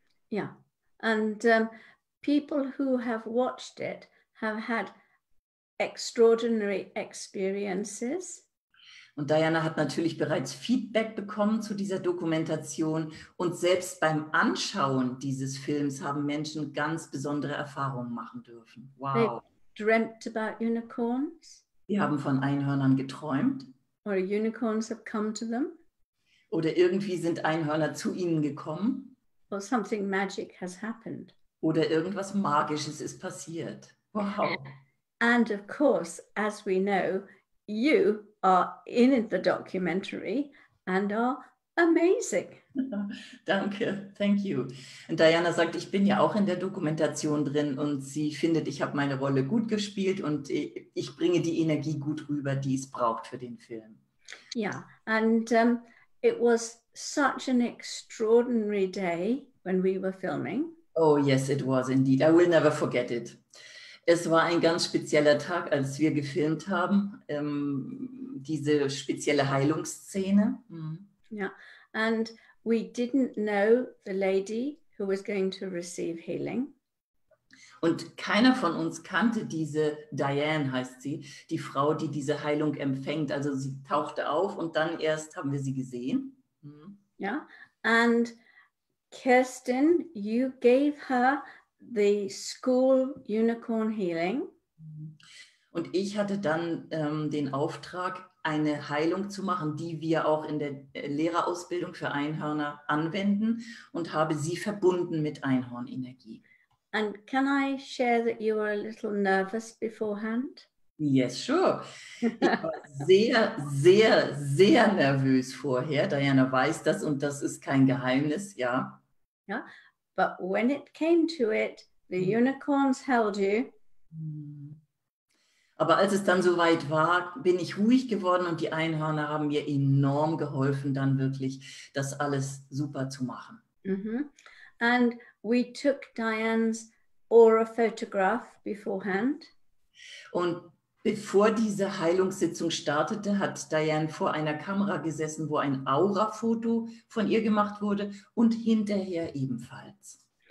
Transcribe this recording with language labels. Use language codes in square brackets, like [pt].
[en] Yeah, and people who have watched it have had extraordinary experiences. [de] Und Diana hat natürlich bereits Feedback bekommen zu dieser Dokumentation und selbst beim Anschauen dieses Films haben Menschen ganz besondere Erfahrungen machen dürfen. [en] Wow. Dreamt about unicorns. [de] Die haben von Einhörnern geträumt. [en] Or unicorns have come to them. [de] Oder irgendwie sind Einhörner zu ihnen gekommen. [en] Or something magic has happened. [de] Oder irgendwas Magisches ist passiert. [en] Wow. And of course, as we know, you are in the documentary and are amazing. [de] Danke, [en] thank you. [de] Und Diana sagt, ich bin ja auch in der Dokumentation drin und sie findet, ich habe meine Rolle gut gespielt und ich bringe die Energie gut rüber, die es braucht für den Film. [en] Yeah, and it was such an extraordinary day when we were filming. Oh yes, it was indeed. I will never forget it. [de] Es war ein ganz spezieller Tag, als wir gefilmt haben, diese spezielle Heilungsszene. [en] Yeah, and we didn't know the lady who was going to receive healing. [de] Und keiner von uns kannte diese, Diane heißt sie, die Frau, die diese Heilung empfängt. Also sie tauchte auf und dann erst haben wir sie gesehen. [en] Yeah, and Kerstin, you gave her the school unicorn healing. [de] Und ich hatte dann den Auftrag, eine Heilung zu machen, die wir auch in der Lehrerausbildung für Einhörner anwenden und habe sie verbunden mit Einhornenergie. [en] And can I share that you were a little nervous beforehand? Yes, sure. [de] Ich war sehr, sehr, sehr nervös vorher. Diana weiß das und das ist kein Geheimnis, ja. [en] Yeah, but when it came to it, the unicorns held you. [de] Aber als es dann soweit war, bin ich ruhig geworden und die Einhörner haben mir enorm geholfen, dann wirklich das alles super zu machen. [en] And we took Diane's aura photograph beforehand. [de] Und bevor diese Heilungssitzung startete, hat Diane vor einer Kamera gesessen, wo ein Aura-Foto von ihr gemacht wurde und hinterher ebenfalls.